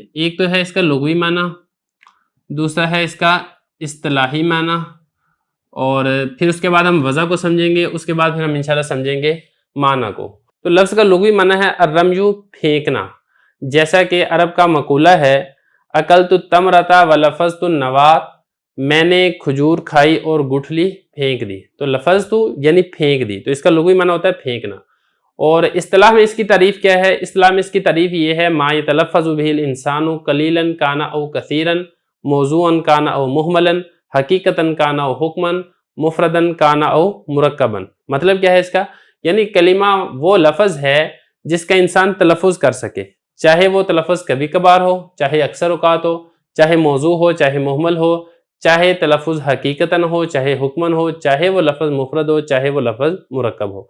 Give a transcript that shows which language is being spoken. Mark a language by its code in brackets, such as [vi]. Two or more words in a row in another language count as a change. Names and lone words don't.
[ur] ایک تو ہے اس کا لغوی معنی، دوسرا ہے اس کا اصطلاحی معنی، اور پھر اس کے بعد ہم وضع کو سمجھیں گے، اس کے بعد پھر ہم [ar] انشاءاللہ [ur] سمجھیں گے معنی کو۔ تو لفظ کا لغوی معنی ہے الرمیو، پھینکنا، جیسا کہ عرب کا مقولہ ہے [ar] اکلت التمرۃ ولفظت النواۃ، [ur] میں نے کھجور کھائی اور گٹھلی پھینک دی۔ تو لفظت یعنی پھینک دی، تو اس کا لغوی معنی ہوتا ہے پھینکنا۔ اور اصطلاح میں اس کی تعریف کیا ہے؟ اصطلاح میں اس کی تعریف یہ ہے [ar] ما یتلفظ بہ الانسان قلیلا کان او کثیرا، موضوعا کان او مہملا، حقیقتا کان او حکما، مفردا کان او مرکبا۔ [ur] مطلب کیا ہے اس کا؟ یعنی کلمہ وہ لفظ ہے جس کا انسان تلفظ کر سکے، چاہے وہ تلفظ کبھی کبھار ہو، چاہے اکثر اوقات ہو، چاہے موضوع ہو، چاہے محمل ہو، چاہے تلفظ حقیقتاً ہو، چاہے حکمن ہو، چاہے وہ لفظ مفرد ہو، چاہے وہ لفظ مرکب ہو۔